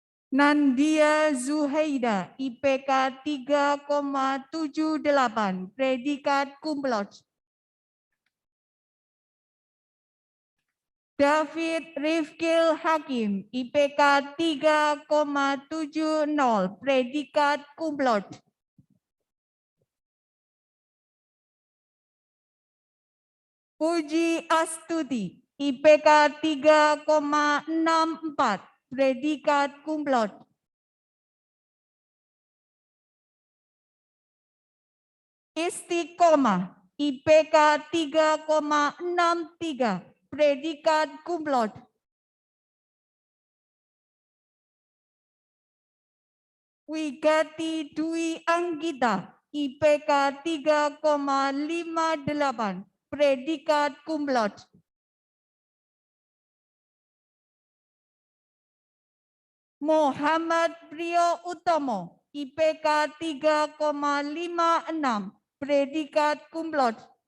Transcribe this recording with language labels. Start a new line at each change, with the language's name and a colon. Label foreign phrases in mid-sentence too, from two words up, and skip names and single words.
Indonesian: Nandia Zuhaida, IPK 3,78, predikat
Latin: cum laude.
Indonesian: David Rifkil Hakim, IPK 3,70, predikat
Latin: cum laude.
Indonesian: Puji Astuti, IPK 3,64, predikat
Latin: cum laude.
Indonesian: Istiqomah, IPK 3,63, predikat
Latin: cum laude.
Indonesian: Wigati Dwi Anggita, IPK 3,58, predikat
Latin: cum laude.
Indonesian: Muhammad Priyo Utomo, IPK 3,56, predikat
Latin: cum laude.